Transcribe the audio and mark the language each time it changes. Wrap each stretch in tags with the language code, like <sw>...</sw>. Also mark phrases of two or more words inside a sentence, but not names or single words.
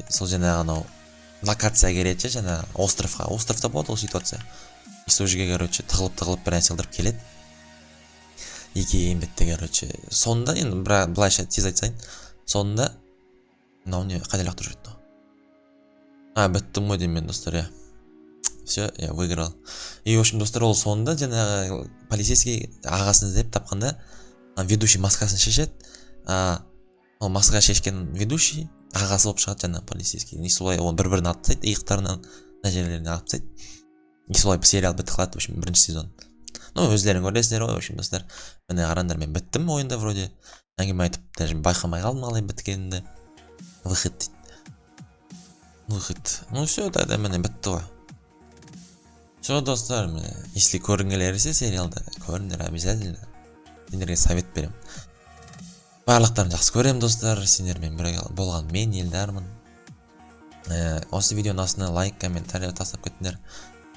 <kk>Сол жаңағы анау локация келеді, жаңағы островқа. Островта болады ол ситуация. И сол жерге, короче, тығылып бір нәрсе қылдырып келеді. Екеуі бітті, короче. Сонда, енді былайша тез айтсайын, сонда мынау не қайда лақтырып жүреді? Біттім ғой деймін мен, достар,</kk> <ru>я. Все, я выиграл. И, в общем,</ru> <kk>достар, ол сонда жаңағы полицейский ағасын іздеп тапқанда ведущий маскасын шешеді. Ол маска шешкен ведущий ағасы болып шығады жаңағы полицейский. И солай оны бір-бірін атып тастайды, иықтарынан мына жерлеріне атып тастайды. И солай сериал бітті қалады,</kk> <ru>в общем,</ru> <kk>бірінші сезон. Ну, өздерің көресіздер ғой,</kk> <ru>в общем,</ru> <kk>достар. Міне қараңдар, мен біттім ойында вроде. Әңгіме айтып, даже байқамай қалдым қалай біткенімді. Выход дейді. Выход.</kk> <ru>Ну, все, тогда</ru> <kk>міне бітті ғой. Все, достар, если көргіңдер келсе сериалды, көріңдер обязательно. Сендерге совет берем. Барлықтарын жақсы көрем, достар. Сендермен бірге болған мен Елдармын. Осы видеоның астына лайк, комментарий тастап кетіңдер.</kk>